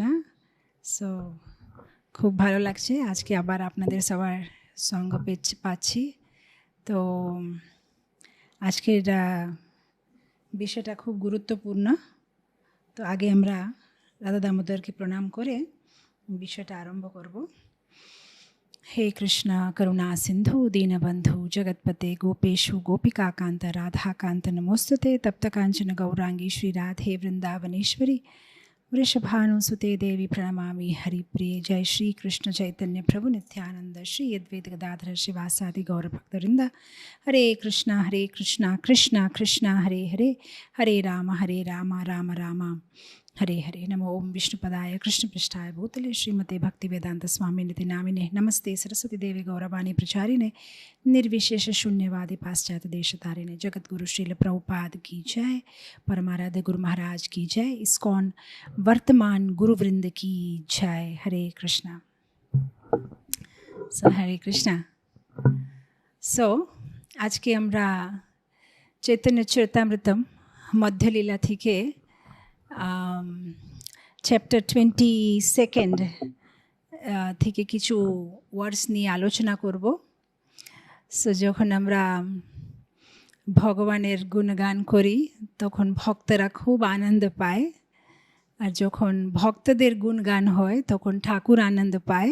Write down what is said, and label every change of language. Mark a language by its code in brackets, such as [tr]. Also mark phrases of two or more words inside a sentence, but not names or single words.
[bn] সো খুব ভালো লাগছে আজকে আবার আপনাদের সবার সঙ্গ পাচ্ছি। তো আজকের বিষয়টা খুব গুরুত্বপূর্ণ। তো আগে আমরা রাধা দামোদরকে প্রণাম করে বিষয়টা আরম্ভ করব। [sa] हे कृष्ण करुणा सिंधु दीनबंधु जगतपते गोपेशु गोपिकाकांत राधाकांत नमोस्तुते तप्त कांचन गौरांगी श्री राधे वृंदावनेश्वरी वृषभानुसुते देवी प्रणमामि हरिप्रिय। जय श्री कृष्ण चैतन्य प्रभु नित्यानंद श्री अद्वैत गदाधर शिवासादि गौरभक्तवृंद। हरे कृष्णा कृष्ण कृष्ण हरे हरे, हरे राम राम राम हरे हरे। नमो ओम विष्णुपदाय कृष्णपृष्ठाय भूतले श्रीमते भक्तिवेदांत स्वामिनिति नामिने नमस्ते सरस्वती देवी गौरवाणी प्रचारिणे निर्विशेष शून्यवादी पाश्चात्य देशतारिणे। [hi] जगतगुरु श्रील प्रभुपाद की जय, परमाराध्य गुरु महाराज की जय, इस्कॉन वर्तमान गुरुवृंद की जय। [sa] हरे कृष्णा। हरे कृष्णा। [bn] আজকে আমরা चैतन्य चरितामृतम मध्यलीला থেকে চ্যাপ্টার 22 থেকে কিছু ওয়ার্ডস নিয়ে আলোচনা করব। সো যখন আমরা ভগবানের গুণগান করি তখন ভক্তরা খুব আনন্দ পায়, আর যখন ভক্তদের গুণগান হয় তখন ঠাকুর আনন্দ পায়।